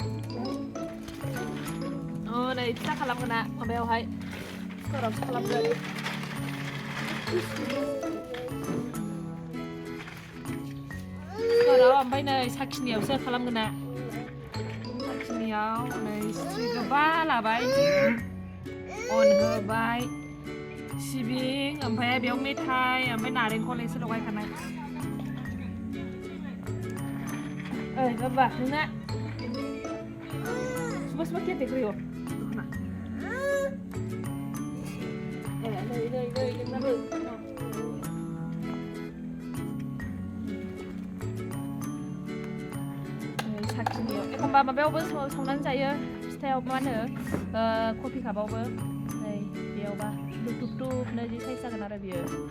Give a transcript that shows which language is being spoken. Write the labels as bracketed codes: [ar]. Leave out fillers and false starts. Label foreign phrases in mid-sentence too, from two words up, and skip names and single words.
[brx] नै फिथा खालामगोना माबायावहाय कुकारावसो खालामगोन कुकाराव ओमफ्राय नै साखिनियावसो खालामगोना साखिनियाव नै सिथ्रि गोबा लाबाय अन होबाय सिबिं ओमफ्राय बेयाव मेथाइ ओमफ्राय नारेंखल एसे लगायखानाय ओइ बाबा नोंना [hi] सुबह सुबह क्या देख रही हो [brx] साखिनियाव एखमबा माबायावबो सावनानै जायो फिथायाव मा होनो कफि कापावबो नै बेयावबा दुब दुब दुबनो जि साइज जागोन आरो बियो